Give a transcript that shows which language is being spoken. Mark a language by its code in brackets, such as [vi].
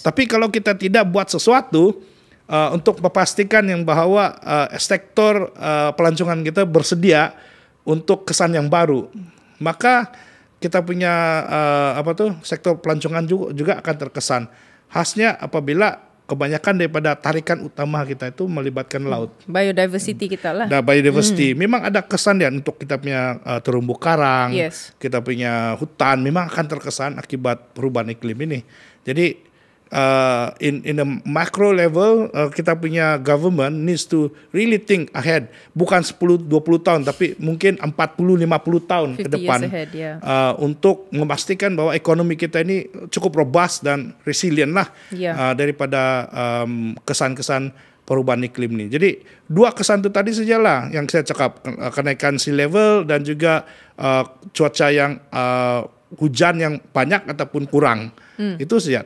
[ms] Tapi kalau kita tidak buat sesuatu untuk memastikan yang bahwa sektor pelancongan kita bersedia untuk kesan yang baru, maka kita punya sektor pelancongan juga akan terkesan. Khasnya apabila kebanyakan daripada tarikan utama kita itu melibatkan laut. Biodiversity kita lah. [en] Biodiversity. [ms] Memang ada kesan ya untuk kita punya terumbu karang, [en] yes. [ms] Kita punya hutan, memang akan terkesan akibat perubahan iklim ini. Jadi [en] in a macro level, [ms] kita punya [en] government needs to really think ahead. [ms] Bukan 10-20 tahun, tapi mungkin 40-50 tahun ke depan [en] ahead, yeah. [ms] Untuk memastikan bahwa ekonomi kita ini cukup robust dan resilient lah, [en] yeah. [ms] Daripada kesan-kesan perubahan iklim ini. Jadi dua kesan itu tadi sajalah yang saya cakap, kenaikan sea level dan juga cuaca yang hujan yang banyak ataupun kurang. Itu saja.